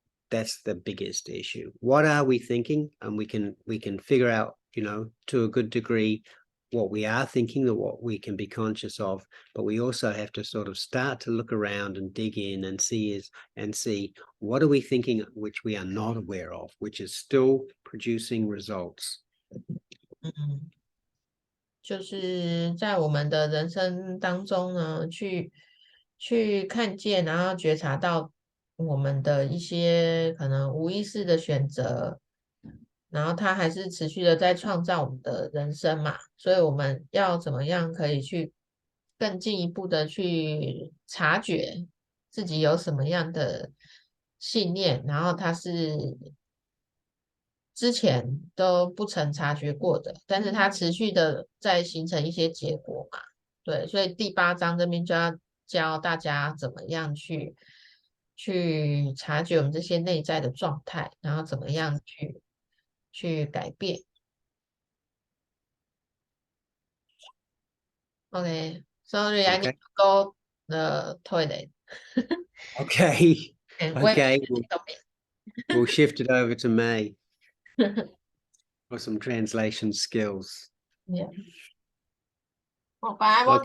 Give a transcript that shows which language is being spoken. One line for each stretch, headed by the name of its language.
English: That's the biggest issue. What are we thinking? And we can figure out, to a good degree, what we are thinking or what we can be conscious of, but we also have to sort of start to look around and dig in and see what are we thinking which we are not aware of, which is still producing results.
Chinese: 就是在我们的人生当中呢，去看见，然后觉察到我们的一些可能无意识的选择，然后它还是持续的在创造我们的人生嘛，所以我们要怎么样可以去更进一步的去察觉自己有什么样的信念，然后它是之前都不曾察觉过的，但是它持续的在形成一些结果嘛。对，所以第8章这边就要教大家怎么样去察觉我们这些内在的状态，然后怎么样去改变。
English: Okay, sorry, I need to go the toilet. Okay. And wait Okay. a little bit. We'll shift it over to May for some translation skills. Yeah. Oh, but I want